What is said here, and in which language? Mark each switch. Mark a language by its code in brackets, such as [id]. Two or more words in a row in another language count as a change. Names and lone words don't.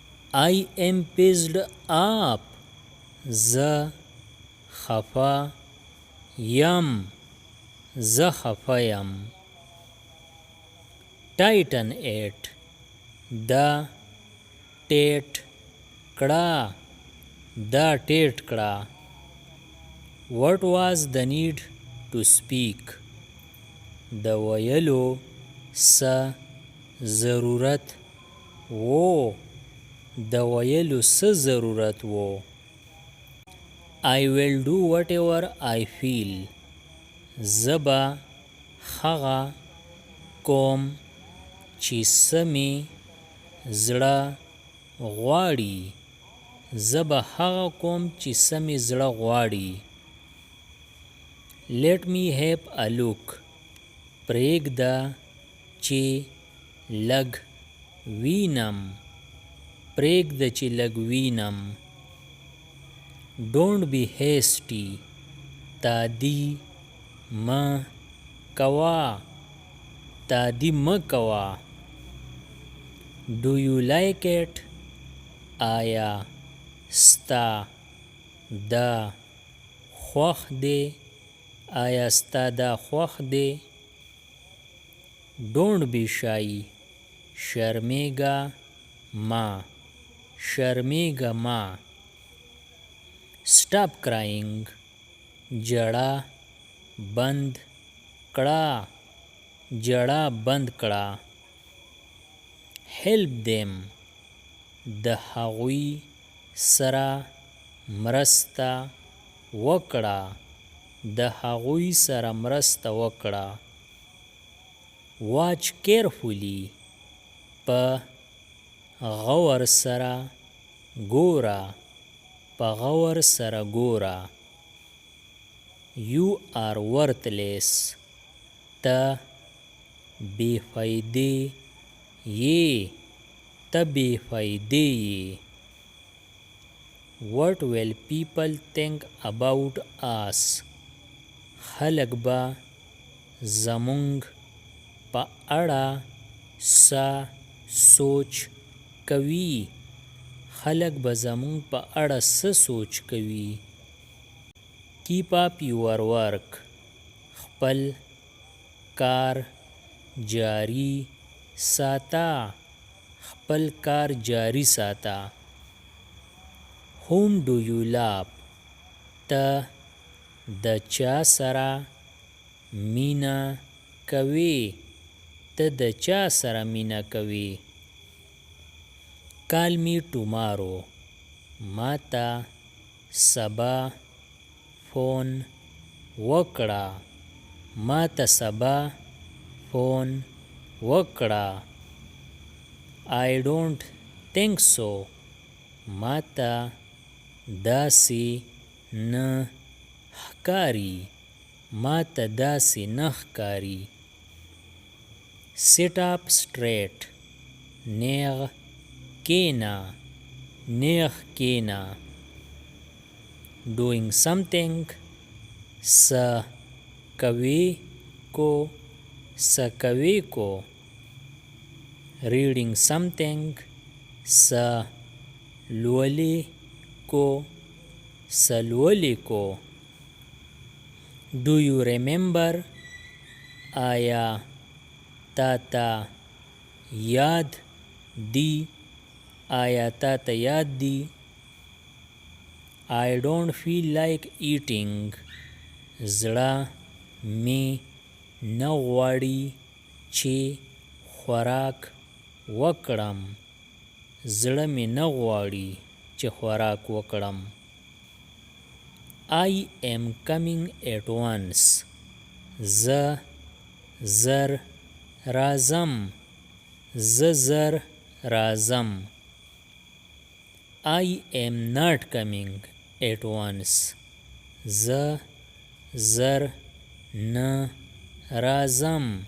[en] I am pissed up. [ps] زه خفه یم. زه خفه یم. [en] Tighten it. [ps] دا ټیټ کړه. دا ټیټ کړه. [en] What was the need to speak? [ps] د ویلو څه ضرورت و. د ویلو څه ضرورت و. [en] I will do whatever I feel. [ps] زه به هغه کوم چې څه مې زړه غواړي. زه به هغه کوم چې څه مې زړه غواړي. [en] Let me have a look. [ps] پرېږده چې لږ وینم. پرېږده چې لږ وینم. [en] Don't be hasty. [ps] تادي مه کوه. تادي مه کوه. [en] Do you like it? [ps] آیا ستا دا خوښ دی؟ آیا ستا دا خوښ دی؟ [en] Don't be shy. [ps] شرمېږه مه. شرمېږه مه. [en] Stop crying. [ps] جړا بند کړه. جړا بند کړه. [en] Help them. [ps] د هغوی سره مرسته وکړه. د هغوی سره مرسته وکړه. [en] Watch carefully. [ps] په غور سره ګوره. په غور سره ګوره. [en] You are worthless. [ps] ته بې فایدې یې. ته بې فایدې یې. [en] What will people think about us? [ps] خلک به زموږ په اړه څه سوچ کوي. خلک به زموږ په اړه څه سوچ کوي. [en] Keep up your work. [ps] خپل کار جاري ساته. خپل کار جاري ساته. [en] Whom do you love? [ps] ته د چا سره مینه کوې. ته د چا سره مینه کوې. [en] Call me tomorrow. [ps] ما ته سبا فون وکړه. ما ته سبا فون وکړه. [en] I don't think so. [ps] ما ته داسې نه ښکاري. ما ته داسې نه ښکاري. [en] Sit up straight. [ps] نیغ کېنه. نیغ کېنه. [en] Doing something. [ps] څه کوي کو. څه کوي کو. [en] Reading something. [ps] څه لولي کو. څه لولي کو. [en] Do you remember? [ps] آیا تا ته یاد دی. آیا تا ته یاد دی. [en] I don't feel like eating. [ps] زړه می نه غواړي چې خوراک وکړم. زړه می نه غواړي چې خوراک وکړم. [en] I am coming at once. [ps] زه زر راځم. زه زر راځم. [en] I am not coming at once. [ps] زه زر نه راځم.